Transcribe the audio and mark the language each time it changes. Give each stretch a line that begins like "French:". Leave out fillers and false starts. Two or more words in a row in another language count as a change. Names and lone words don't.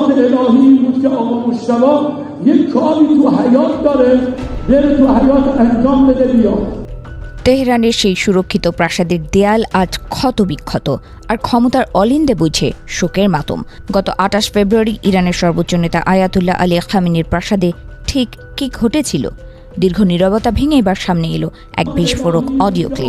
Persian: الهی بود که آقا مجتبی یک کاری تو حیات داره، بره تو حیات انجام بده بیاد।
Bangla: তেহরানের সেই সুরক্ষিত প্রাসাদের দেয়াল আজ ক্ষতবিক্ষত, আর ক্ষমতার অলিন্দে বুঝে শোকের মাতম। গত ২৮ ফেব্রুয়ারি ইরানের সর্বোচ্চ নেতা আয়াতুল্লাহ আলী খামেনির প্রাসাদে ঠিক কি ঘটেছিল? দীর্ঘ নীরবতা ভেঙে এবার সামনে এলো এক বিস্ফোরক অডিও ক্লিপ।